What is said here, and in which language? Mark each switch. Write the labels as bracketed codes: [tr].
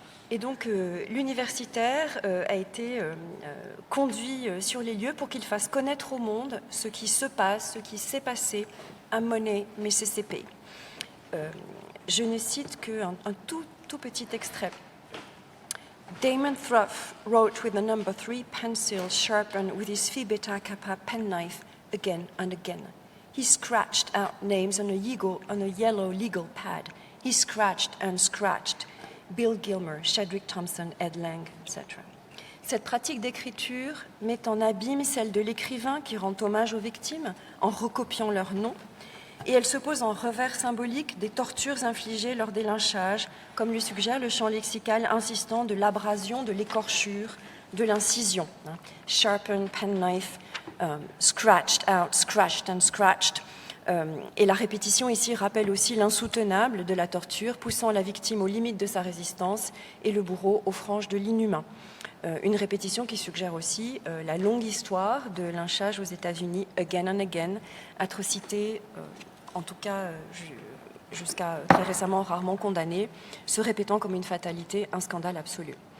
[fr] Et donc l'universitaire a été conduit sur les lieux pour qu'il fasse connaître au monde ce qui se passe, ce qui s'est passé à Monet, Mississippi. Je ne cite qu'un tout petit extrait. [en] Damon Thruff wrote with the number 3 pencil sharpened with his Phi Beta Kappa penknife again and again. He scratched out names on a yellow legal pad. He scratched and scratched. Bill Gilmer, Chadwick Thompson, Ed Lang, etc. [fr] Cette pratique d'écriture met en abîme celle de l'écrivain qui rend hommage aux victimes en recopiant leurs noms, et elle se pose en revers symbolique des tortures infligées lors des lynchages, comme le suggère le champ lexical insistant de l'abrasion, de l'écorchure, de l'incision. [en] Sharpened, penknife, scratched out, scratched and scratched. [fr] Et la répétition ici rappelle aussi l'insoutenable de la torture, poussant la victime aux limites de sa résistance et le bourreau aux franges de l'inhumain. Une répétition qui suggère aussi la longue histoire de lynchage aux États-Unis, [en] again and again, [fr] atrocité, en tout cas jusqu'à très récemment rarement condamnée, se répétant comme une fatalité, un scandale absolu.